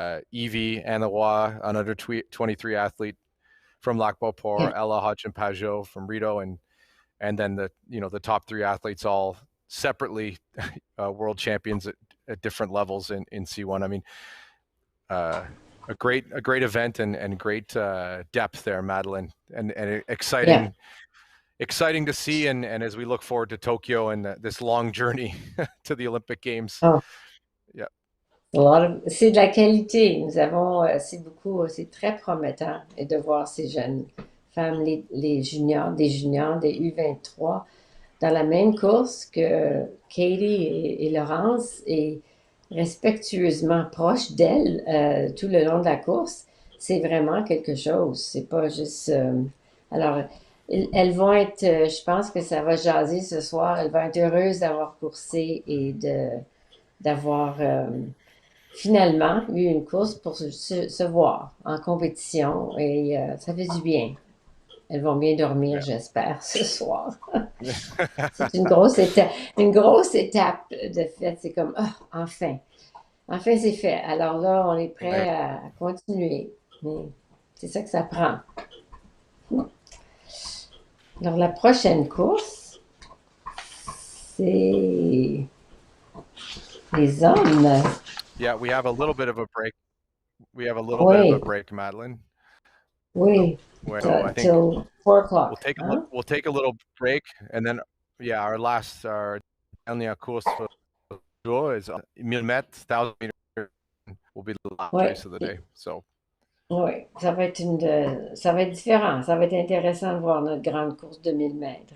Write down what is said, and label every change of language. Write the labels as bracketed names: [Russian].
[English] Evie Anawa, an under 23 athlete from Lac Beauport, Ella Hodgson-Pajot from Rito, and then the top 3 athletes all separately world champions at different levels in C1. I mean, a great event and great depth there, Madeline, and exciting. Exciting to see, and as we look forward to Tokyo and this long journey to the Olympic Games. Oh. Yeah. [French] C'est de la qualité. Nous avons, c'est très prometteur et de voir ces jeunes femmes, les juniors, des U23, dans la même course que Katie et Laurence, et respectueusement proches d'elles tout le long de la course. C'est vraiment quelque chose. C'est pas juste. Alors, elles vont être, je pense que ça va jaser ce soir. Elles vont être heureuses d'avoir coursé et d'avoir finalement eu une course pour se voir en compétition et ça fait du bien. Elles vont bien dormir, [English] Yeah. [French] j'espère, ce soir. C'est une grosse étape de fait. C'est comme, ah, enfin, enfin c'est fait. Alors là, on est prêt à continuer. Mais c'est ça que ça prend. Alors la prochaine course, c'est les hommes. [English] Yeah, we have a little bit of a break. We have a little bit of a [French] Oui, [English] break, Madeline. [French] oui. [English] So I think Till 4 o'clock. Hein? we'll take a little break, and then yeah, our [French] dernière course [English] for the jour is 1000 mètres, 1000 meters will be the last [French] Oui, [English] race of the day. So [French] oui. Ça va être différent. Ça va être intéressant de voir notre grande course de 1000 mètres.